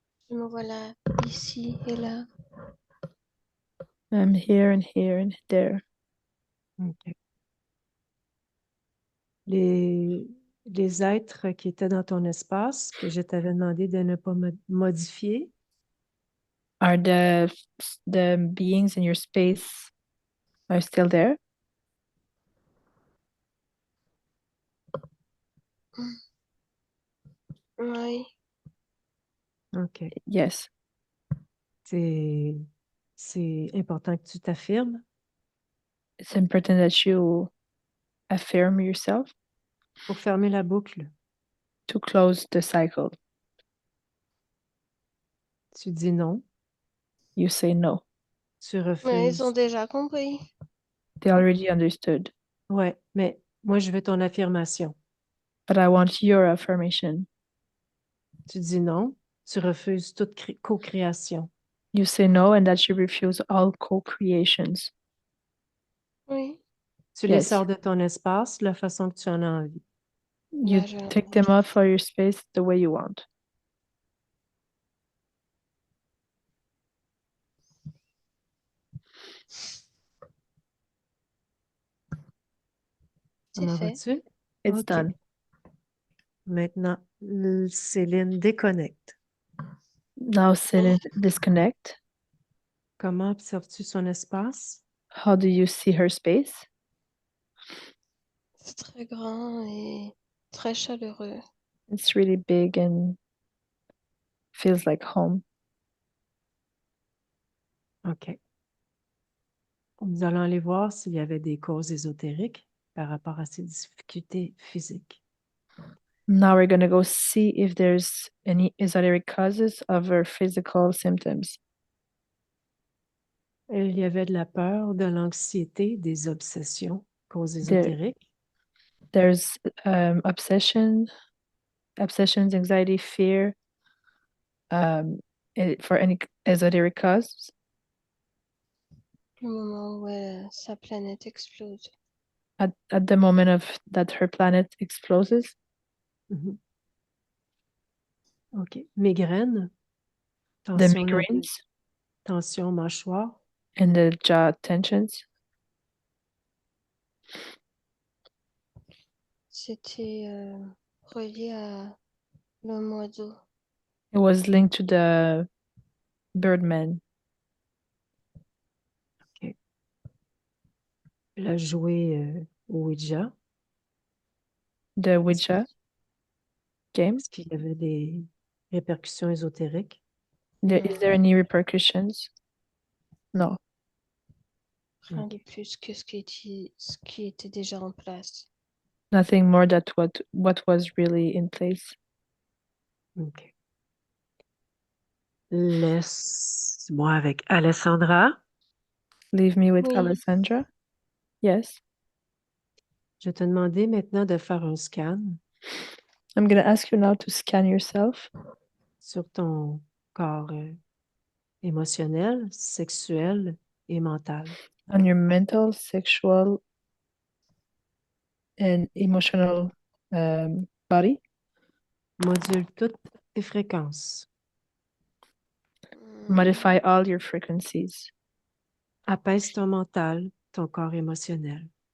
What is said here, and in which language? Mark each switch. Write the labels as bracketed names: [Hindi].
[French] Je me vois là, ici et là. [English] I'm here and there. OK. [French] Les êtres qui étaient dans ton espace, que je t'avais demandé de ne pas modifier, [English] Are the beings in your space are still there? [French] Oui. OK. [English] Yes. [French] C'est important que tu t'affirmes [English] It's important that you affirm yourself [French] pour fermer la boucle. [English] to close the cycle. [French] Tu dis non, [English] You say no. [French] tu Mais ils ont [English] refuses. [French] déjà compris. [English] They already understood. [French] Ouais, mais moi, je veux ton affirmation. [English] But I want your affirmation. [French] Tu dis non, tu refuses toute co-création. [English] You say no and that you refuse all co-creations. [French] Oui. Tu les [English] Yes. [French] sors de ton espace de la façon que tu en as envie. [English] You [French] Là, je [English] take them off for your space the way you want. [French] C'est Comment fait. vas-tu? [English] It's OK. done. [French] Maintenant, Céline déconnecte. [English] Now Céline, disconnect. [French] Comment observes-tu son espace? [English] How do you see her space? [French] C'est très grand et très chaleureux. [English] It's really big and feels like home. OK. [French] Nous allons aller voir s'il y avait des causes ésotériques par rapport à ces difficultés physiques. [English] Now we're going to go see if there's any esoteric causes of her physical symptoms. [French] Il y avait de la peur, de l'anxiété, des obsessions, causes [English] There- [French] ésotériques. [English] There's obsessions, anxiety, fear, for any esoteric cause. [French] Le moment où sa planète explose. [English] At the moment of that her planet explodes. Mhm. [French] OK. Migraine, [English] The [French] tension, [English] migraines [French] tension mâchoire, [English] and the jaw tensions. [French] C'était relié à l'homme oiseau. [English] It was linked to the Birdman. [French] elle a joué au Ouija. [English] The Ouija game. [French] Est-ce qu'il y avait des répercussions ésotériques? [English] Is there any repercussions? No. [French] Rien de plus que ce qui était déjà en place. [English] Nothing more than what was really in place. OK. [French] Laisse-moi avec Alessandra. [English] Leave me with [French] Oui. [English] Alessandra. Yes. [French] Je vais te demander maintenant de faire un scan [English] I'm going to ask you now to scan yourself [French] sur ton corps émotionnel, sexuel et mental. [English] on your mental, sexual, and emotional body. [French] Module toutes tes fréquences. [English] Modify all your frequencies. [French] Apaise ton mental, ton corps émotionnel.